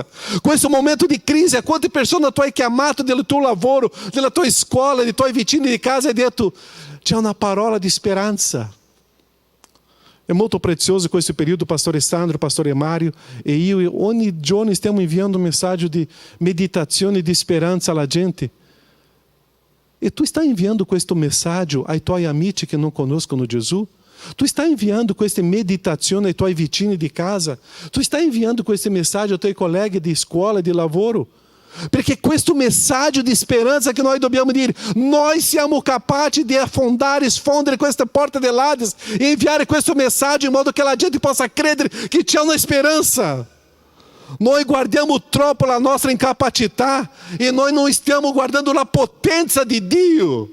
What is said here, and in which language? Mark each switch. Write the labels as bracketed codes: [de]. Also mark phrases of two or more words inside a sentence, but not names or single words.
[it] Questo momento di crisi, a quante persone tu hai chiamato del tuo lavoro, della tua scuola, dei tuoi vicini di casa e detto, c'è una parola di speranza. È molto prezioso questo periodo, pastore Sandro, pastore Mario e io ogni giorno stiamo inviando un messaggio di meditazione di speranza alla gente. E tu [pt] está enviando [it] questo messaggio ai tuoi amici che non conoscono Gesù? Tu [pt] está enviando [it] questa meditazione ai tuoi vicini di casa? Tu [pt] está enviando [it] questo messaggio ai tuoi colleghi di scuola, di lavoro? Perché questo messaggio di speranza che noi dobbiamo dire, noi siamo capaci di sfondere questa porta dell'Ades e inviare questo messaggio in modo che la gente possa credere che c'è una speranza. Noi guardiamo troppo la nostra incapacità e noi non stiamo guardando la potenza di Dio.